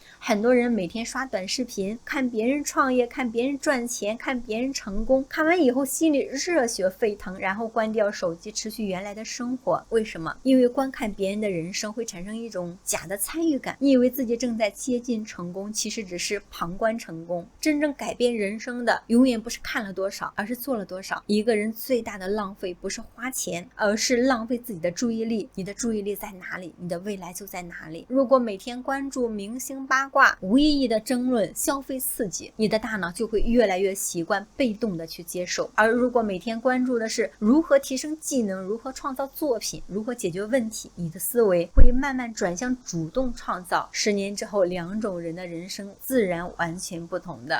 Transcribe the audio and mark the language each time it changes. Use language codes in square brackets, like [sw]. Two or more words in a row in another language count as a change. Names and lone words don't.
[zh] 很多人每天刷短視頻，看別人創業，看別人賺錢，看別人成功，看完以後心裡熱血沸騰，然後關掉手機，持續原來的生活。為什麼？因為觀看別人的人生會產生一種假的參與感，你以為自己正在接近成功，其實只是旁觀成功。真正改變人生的永遠不是看了多少，而是做了多少。一個人最大的浪費不是花錢，而是浪費自己的注意力。你的注意力在哪裡，你的未來就在哪裡。如果每天關注明星八卦，無意義的爭論，消費刺激，你的大腦就會越來越習慣被動的去接受。而如果每天關注的是如何提升技能，如何創造作作品，如何解決問題，你的思维会慢慢轉向主動創造。10年之後，兩種人的人生自然完全不同的。